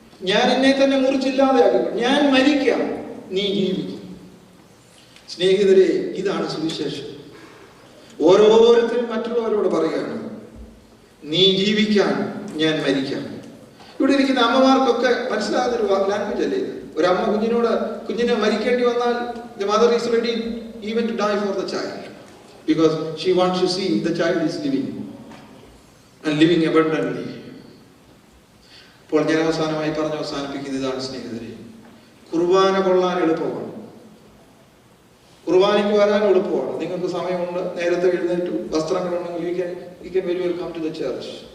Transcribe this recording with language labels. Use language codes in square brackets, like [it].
[ml] ഞാൻ എന്നെ തന്നെ മുറിച്ചില്ലാതെ ആക്കി, ഞാൻ മരിക്കാം, നീ ജീവിക്കും. സ്നേഹിതരെ, ഇതാണ് സുവിശേഷം. ഓരോരുത്തരും മറ്റുള്ളവരോട് പറയുകയാണ്, നീ ജീവിക്കാൻ, ഞാൻ മരിക്കാം. ഇവിടെ ഇരിക്കുന്ന അമ്മമാർക്കൊക്കെ മനസ്സിലാകുന്നൊരു ലാംഗ്വേജ് അല്ലേ ഇത്? ഒരമ്മ കുഞ്ഞിനെ മരിക്കേണ്ടി വന്നാൽ [en] the mother is ready even to die for the child because she wants to see the child is living and living abundantly. [ml] അപ്പോൾ ഞാൻ അവസാനമായി പറഞ്ഞ് അവസാനിപ്പിക്കുന്ന ഇതാണ് സ്നേഹിതരെ, കുർബാന കൊള്ളാൻ എളുപ്പമാണ്, കുർബാനയ്ക്ക് വരാൻ എളുപ്പമാണ്. നിങ്ങൾക്ക് സമയമുണ്ട്, നേരത്തെ എഴുന്നേറ്റു, വസ്ത്രങ്ങളുണ്ടെങ്കിൽ [en] you can very well come to the church.